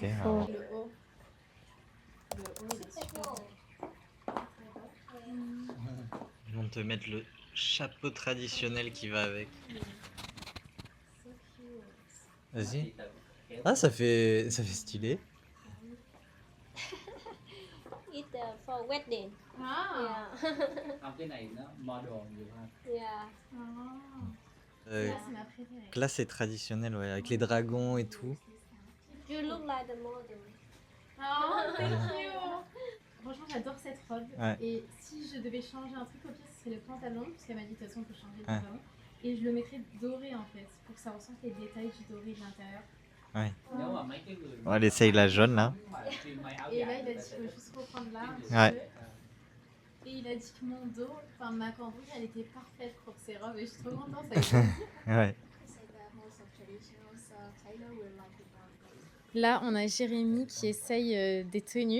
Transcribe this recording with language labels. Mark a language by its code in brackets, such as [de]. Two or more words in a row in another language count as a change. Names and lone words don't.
[en] beautiful. [fr] Ils vont te mettre le chapeau traditionnel qui va avec. Vas-y. Ah, ça fait stylé. [en] It's for wedding. Ah, Yeah. [vi] Không, cái này nó model nhiều hơn. [en] Yeah. [fr] c'est ma préférée. Classe et traditionnel, ouais, avec les dragons et tout. [en] You look like the model. Oh, thank you. [fr] Franchement, j'adore cette robe. Ouais. Et si je devais changer un truc au pire, ce serait le pantalon, parce qu'elle m'a dit de toute façon, on peut changer le Ouais. pantalon. Et je le mettrais doré en fait, pour que ça ressente les détails du doré de l'intérieur. [vi] Nếu mà mấy cái người [fr] Bon, elle essaye la jaune là. [vi] mà chuyên may áo [fr] Et là, [vi] dài [fr] il a dit qu'il faut juste reprendre là un petit Ouais. peu. Et il a dit que mon dos, enfin ma cambrure, elle était parfaite pour ses robes. Et je suis trop contente. Ça a été- Ouais. Là, on a Jérémy qui essaye des tenues.